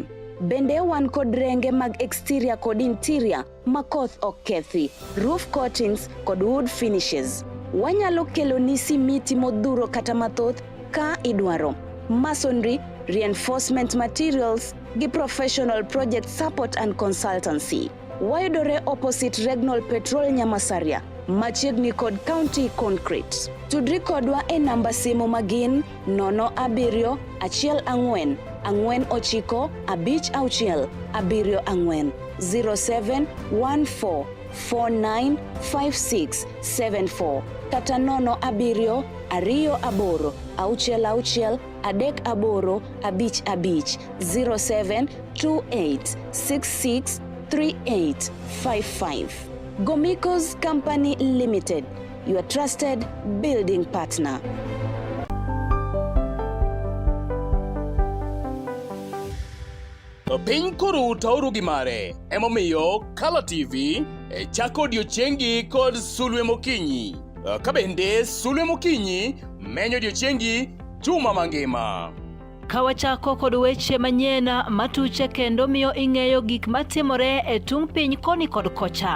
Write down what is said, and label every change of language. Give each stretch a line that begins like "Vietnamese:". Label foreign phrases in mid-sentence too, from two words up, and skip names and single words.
Luo (Kenya and Tanzania): Bende wan kod renge mag exterior kod interior makoth ok kethi,
English: roof coatings
Luo (Kenya and Tanzania): kod
English: wood finishes.
Luo (Kenya and Tanzania): Wanyalo kelo ni simiti modhuro kata mathoth ka idwaro.
English: Masonry, reinforcement materials, gi professional project support and consultancy.
Luo (Kenya and Tanzania): Wayudore opposite Regnal Petrol Nyamasaria, machiegni kod County Concrete. Tudri kodwa e namba simu magin 07 14 49 56 74 0714495674 kata 07 28 66 38 55 0728663855.
English: Gomikos Company Limited, your trusted building partner.
Luo (Kenya and Tanzania): Piny koro tauru gi mare, emomiyo Color TV chako odiochiengi kod sulwe mokinyi. Kabende sulwe mokinyi menyo odiochiengi juma mangima. Kawachako kod weche manyien matuche kendo miyo ing'eyo gik matimore e tung piny koni kod kocha.